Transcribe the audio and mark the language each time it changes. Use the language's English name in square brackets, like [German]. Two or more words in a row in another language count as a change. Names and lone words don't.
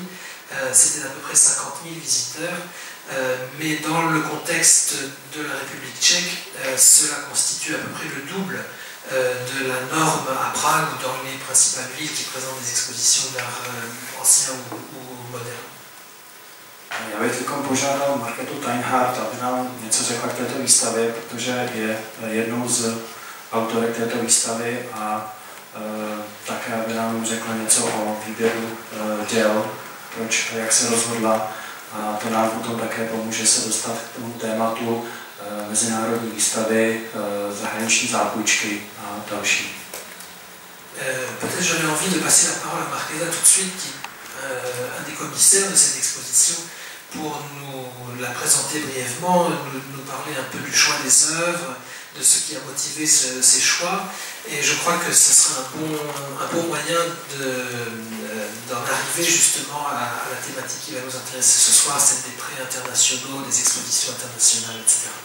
[French] C'était à peu près 50 000 visiteurs, mais dans le contexte de la République tchèque, cela constitue à peu près le double de la norme à Prague ou dans les principales villes qui présentent des expositions d'art ancien ou moderne. [Czech] Já bych teď požádal Markétu Teinhardt, aby nám něco řekla k této výstavě, protože je jednou z autorek této výstavy a také aby nám řekla něco o výběru děl, proč a jak se rozhodla. A to nám potom také pomůže se dostat k tomu tématu mezinárodní výstavy, zahraniční zápůjčky a další. [French] Peut-être j'aurais envie de passer la parole à Markéta tout de suite, qui un des commissaires de cette exposition, pour nous la présenter brièvement, nous parler un peu du choix des œuvres, de ce qui a motivé ces choix. Et je crois que ce sera un bon moyen d'en arriver justement à la thématique qui va nous intéresser ce soir, celle des prix internationaux, des expositions internationales, etc.